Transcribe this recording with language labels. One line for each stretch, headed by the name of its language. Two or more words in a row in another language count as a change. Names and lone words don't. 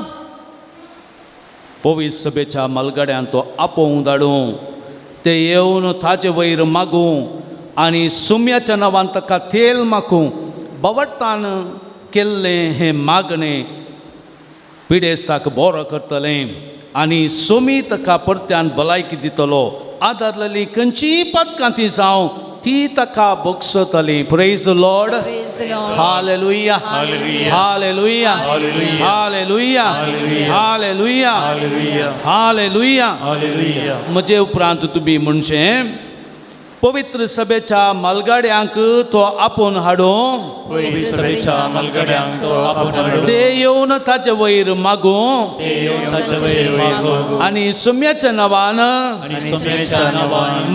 Konkani: पवित्र सभेच्या मलगड्यान तो आपोवंक धाडूं ते येवन ताचे वयर मागूं आनी सुम्याच्या नांवान ताका तेल मागूं बवट्टान केल्लें हें मागणें पिडेस्ताक बरो करतलें आनी सोमी ताका परत्यान भलायकी दितलो आदारलेलीं खंयचीय पदकां ती जावं ती ताका बक्षतली
English: Praise the Lord Praise the Lord. हालेलुया Hallelujah. हालेलुया Hallelujah. हालेलुया Hallelujah. हालेलुया Hallelujah. हालेलुया हालेलुया
Konkani: म्हजे उपरांत तुमी म्हणचें पवित्र सभेच्या मलगड्यांक तो आपोवन हाडूं पवित्र सभेच्या मलगड्यांक तो आपोवन हाडूं ते येवन ताचे वयर मागूं ते येवन ताचे वयर मागूं आनी सुम्याच्या नांवान आनी सोम्याच्या नांवान